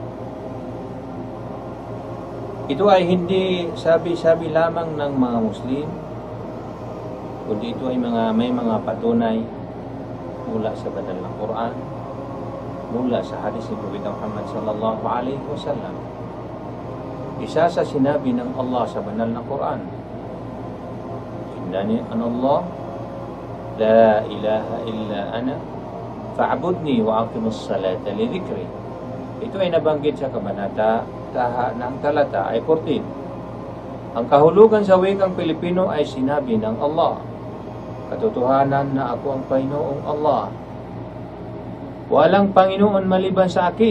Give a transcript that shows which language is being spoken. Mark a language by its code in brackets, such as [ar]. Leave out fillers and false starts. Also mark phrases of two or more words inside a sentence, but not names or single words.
[tl] Ito ay hindi sabi-sabi lamang ng mga Muslim, kundi ito ay may mga patunay mula sa banal na Quran, mula sa hadis ni Prophet Muhammad [ar] صلى الله عليه وسلم. [tl] Isa sa sinabi ng Allah sa banal na Quran, [ar] إنني أنا الله لا إله إلا أنا فاعبدني وأقم الصلاة لذكري. [tl] Ito ay nabanggit sa kabanata ng talata ay 14. Ang kahulugan sa wikang Pilipino ay sinabi ng Allah, katotohanan na ako ang Panginoong Allah. Walang Panginoon maliban sa akin.